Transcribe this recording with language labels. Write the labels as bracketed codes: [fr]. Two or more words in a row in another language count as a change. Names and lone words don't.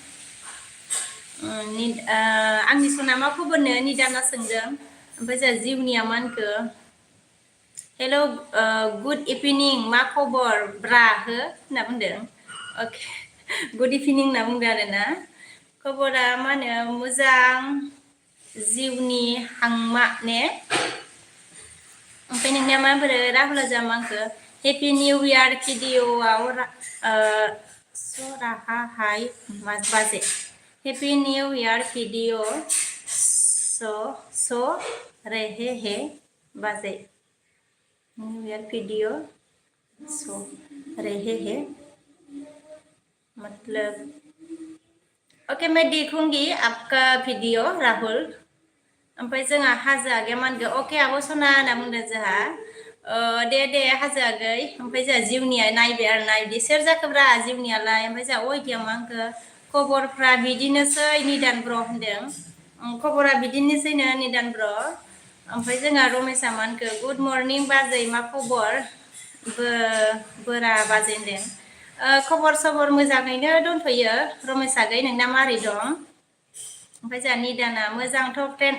[brx] आंनि सना मा खबरनो निदाना सोंदों ओमफ्राय जोंहा जिउनिया मा होनखो हेल' [en] good evening [brx] मा खबर ब्रा होनना बुंदों अके [en] good evening [brx] होनना बुंदों आरोना खबरा मा होनो मोजां जिउनि हांमा ने ओमफ्राय नोंनिया माबोरै राहुला जोंहा मा होनखो [en] happy new year [brx] भिडिअआव सराहाहाय बाजै [en] happy new year video [hi] स रहे हे बाजै [en] new year video [hi] सो रहे हैं मतलब ओके मैं देखूंगी आपका वीडियो [brx] राहुल ओमफ्राय जोंहा हाजो आगैया मा होनगोन अके आब' सना होनना बुंदों जोंहा दे हाजो आगै ओमफ्राय जोंहा जिउनिया नायबाय आरो ना बिदि सोर जाखोब्रा जिउनियालाय ओमफ्राय जोंहा वाइटिया मा होनखो खबरफ्रा बिदिनोसै निदान ब्र होनदों खबरा बिदिनोसैनो निदान ब्र ओमफ्राय जोंहा रमेशआ मा होनखो [en] good morning [brx] बाजै मा खबर बोरा बाजै होनदों खबर सबर मोजाङैनो दंथ'यो रमेश आगै नोंना मारै दं ओमफ्राय जोंहा निदाना मोजांथ' फ्रेन्ड